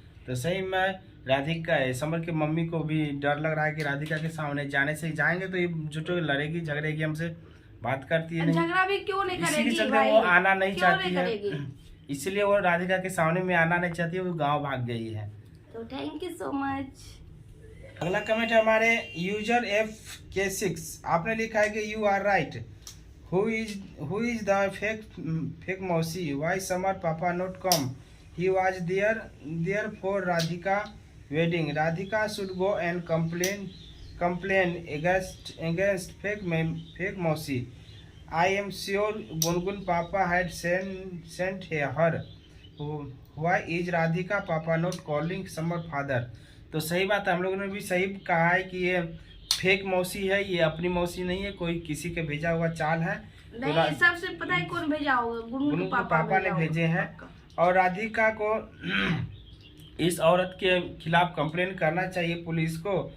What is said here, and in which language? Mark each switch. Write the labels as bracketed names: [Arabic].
[Hindi] तो सही में राधिका है, समर की मम्मी को भी डर लग रहा है कि राधिका के सामने जाएंगे तो ये जुटो लड़ेगी झगड़ेगी, हमसे बात करती है नहीं, झगड़ा भी क्यों नहीं करेगी, इसी के चलते वो आना नहीं चाहती है, इसलिए वो राधिका के सामने में आना नहीं चाहती है, वो गाँव भाग गई है। [English] तो thank you so much. [Hindi] अगला कमेंट है हमारे यूजर FK6। आपने लिखा है कि [English] You are right. Who is the fake mausi? Why Samar Papa not come? He was there for Radhika wedding. Radhika should go and complain against fake mausi. I am sure Gungun Papa had sent her. Why is Radhika Papa not calling Samar father? [Hindi] तो सही बात है, हम लोगों ने भी सही कहा है कि ये फेक मौसी है, ये अपनी मौसी नहीं है, कोई किसी के भेजा हुआ चाल है। नहीं, तो सबसे पता है कौन भेजा होगा, गुनगुन पापा ने भेजे हैं। और राधिका को इस औरत के खिलाफ कंप्लेन करना चाहिए पुलिस को।